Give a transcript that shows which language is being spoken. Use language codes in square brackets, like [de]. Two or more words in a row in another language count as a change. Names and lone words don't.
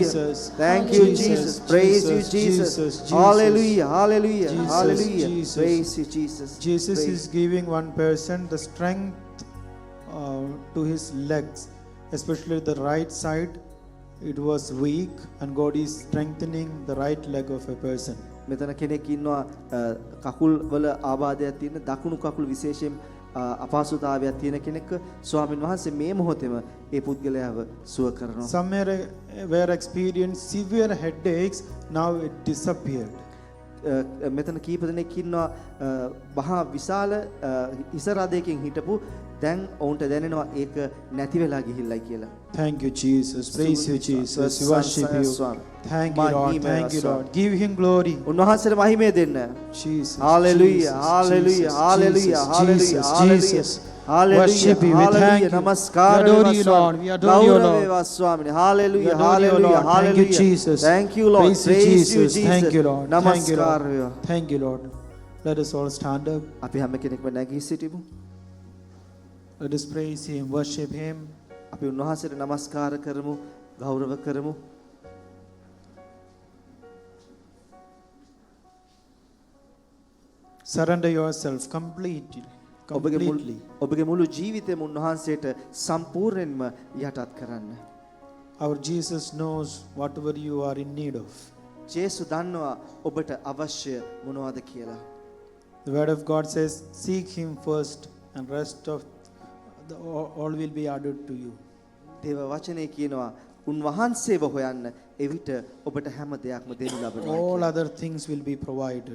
[en] Jesus. Thank you, Jesus. Praise you, Jesus. Hallelujah, hallelujah, Jesus, hallelujah. Jesus. Praise you, Jesus. Jesus Praise. is giving one person the strength to his legs, especially the right side. It was weak, and God is strengthening the right leg of a person. [si] මෙතන කෙනෙක් ඉන්නවා කකුල් වල ආබාධයක් තියෙන දකුණු කකුල් විශේෂයෙන් අපහසුතාවයක් තියෙන කෙනෙක් ස්වාමින් වහන්සේ මේ මොහොතේම ඒ පුද්ගලයාව සුව කරනවා. [en] Some were experienced severe headaches, now it disappeared. [si] මෙතන කීප දෙනෙක් ඉන්නවා මහා විශාල හිස රදයකින් හිටපු දැන් ඔවුන්ට දැනෙනවා ඒක නැති වෙලා ගිහිල්ලයි කියලා. [en] Thank you, Jesus. Praise you, Jesus. We worship you. Thank you, Lord. Thank you, Lord. Give him glory. [si] උන්වහන්සේට මහිමය දෙන්න. [en] Jesus. Hallelujah, hallelujah, hallelujah, hallelujah, Jesus. hallelujah. Worship you. We thank you. [si] නමස්කාර [en] We adore you, Lord. We adore you, Lord. [si] වේවා ස්වාමීනි. [en] Hallelujah, We adore you, hallelujah, Lord. Thank you, hallelujah. Jesus. Thank you, Lord. Praise you, Jesus. Thank you, Lord. Thank you, [si] නමස්කාර [en] Lord. [si] වේවා. [en] Thank you, Lord. Let us all stand up. [si] අපි හැම කෙනෙක්ම නැගී සිටිමු. [en] Let us praise him, worship him. [si] අපි උන්වහන්සේට නමස්කාර කරමු, ගෞරව කරමු. [en] Surrender yourself completely. [si] ඔබගේ මුළු ජීවිතේම උන්වහන්සේට සම්පූර්ණයෙන්ම යටත් කරන්න. [en] Our Jesus knows whatever you are in need of. [si] ජේසු දන්නවා ඔබට අවශ්‍ය මොනවද කියලා. [en] The word of God says, seek him first, and rest of all will be added to you. [si] දේව වචනේ කියනවා උන්වහන්සේව හොයන්න එවිට ඔබට හැම දෙයක්ම දෙනු ලබනවා. [en] All other things will be provided.